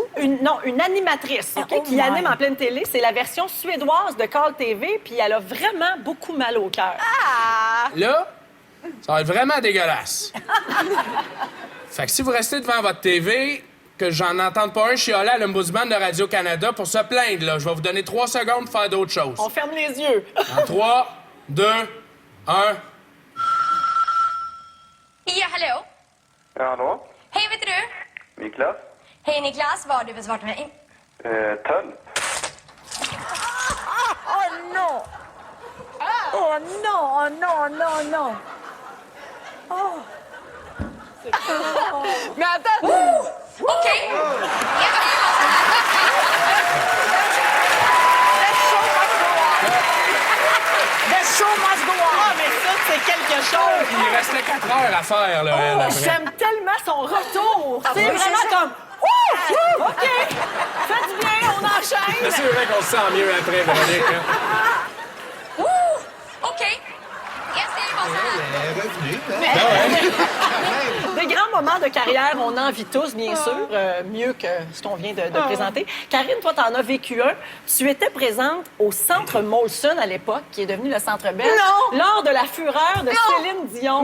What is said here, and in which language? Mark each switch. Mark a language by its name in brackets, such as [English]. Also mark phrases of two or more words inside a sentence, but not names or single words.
[French] Une animatrice qui anime en pleine télé. C'est la version suédoise de Call TV, puis elle a vraiment beaucoup mal au cœur. Là, ça va être vraiment dégueulasse. Fait que si vous restez devant votre TV, que j'en entende pas un chialer à l'Ombudsman de Radio-Canada pour se plaindre, là, je vais vous donner 3 secondes pour faire d'autres choses. On ferme les yeux. En 3, 2, 1... [Swedish] Ja, hallå? Ja, hallå? Hej, vet du? Niklas? Hej Niklas, vad har du för svart med mig? Tölp. [French] Oh non! Oh non! Oh! Mais attends! [Swedish] Okej. [English] The show must go on! [French] Ah, mais ça, c'est quelque chose. Il restait 4 heures à faire, là, elle, après. J'aime tellement son retour. C'est oui, vraiment c'est ça. comme... Ouh! OK. Faites du bien, on enchaîne. C'est vrai qu'on se sent mieux après, Véronique. Hein? [Swedish] Okej. Jag säger bara så här. [French] Elle est revenue. Des grands moments de carrière, on en vit tous, bien sûr, mieux que ce qu'on vient de présenter. Karine, toi, t'en as vécu un. Tu étais présente au Centre Molson à l'époque, qui est devenu le Centre Bell. Non! Lors de la fureur de Céline Dion.